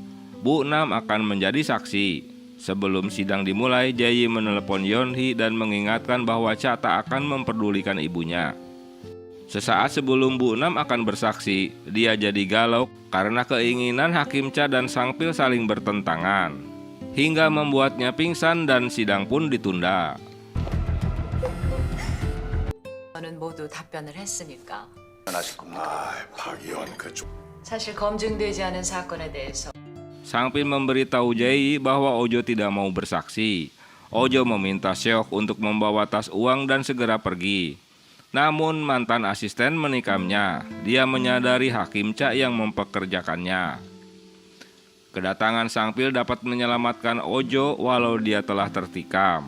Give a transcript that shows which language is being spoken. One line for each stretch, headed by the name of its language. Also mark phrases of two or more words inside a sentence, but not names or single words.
Indonesian: Bu Nam akan menjadi saksi. Sebelum sidang dimulai, Jaeyi menelepon Yeon Hee dan mengingatkan bahwa Cha tak akan memperdulikan ibunya. Sesaat sebelum Bu Nam akan bersaksi, dia jadi galau karena keinginan Hakim Cha dan Sangpil saling bertentangan, hingga membuatnya pingsan dan sidang pun ditunda.
Korean: 저는 모두 답변을 했으니까. 박 의원 그쪽. 사실 검증되지 않은 사건에 대해서
Indonesian: Sangpil memberitahu Jaeyi bahwa Ojo tidak mau bersaksi. Ojo meminta Seok untuk membawa tas uang dan segera pergi. Namun mantan asisten menikamnya. Dia menyadari Hakim Cha yang mempekerjakannya. Kedatangan Sangpil dapat menyelamatkan Ojo walau dia telah tertikam.